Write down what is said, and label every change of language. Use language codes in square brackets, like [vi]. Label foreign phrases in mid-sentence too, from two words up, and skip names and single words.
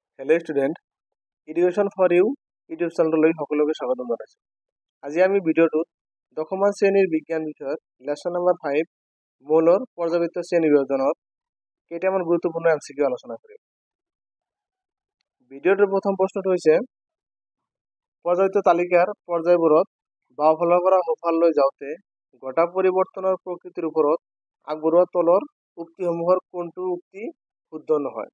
[as] हेलो स्टूडेंट एडुकेशन फर इउ यूट्यूब चैनल সকলোকে স্বাগতম জনাইছো। আজি আমি ভিডিওটোত দশমান শ্ৰেণীৰ বিজ্ঞান বিষয়ৰ [en] lesson number [as] 5 মৌলৰ পৰ্যাবৃত্ত শ্ৰেণী বিভাজনৰ কেইটামান গুৰুত্বপূৰ্ণ এমসিকিউ আলোচনা কৰিম। ভিডিওটোৰ প্ৰথম প্ৰশ্নটো হৈছে পৰ্যাবৃত্ত তালিকাৰ পৰ্যায়বোৰত বাওঁফালৰ পৰা সোঁফাললৈ যাওঁতে ঘটা পৰিৱৰ্তনৰ প্ৰকৃতিৰ ওপৰত আগবঢ়োৱা তলৰ উক্তিসমূহৰ কোনটো উক্তি শুদ্ধ নহয়?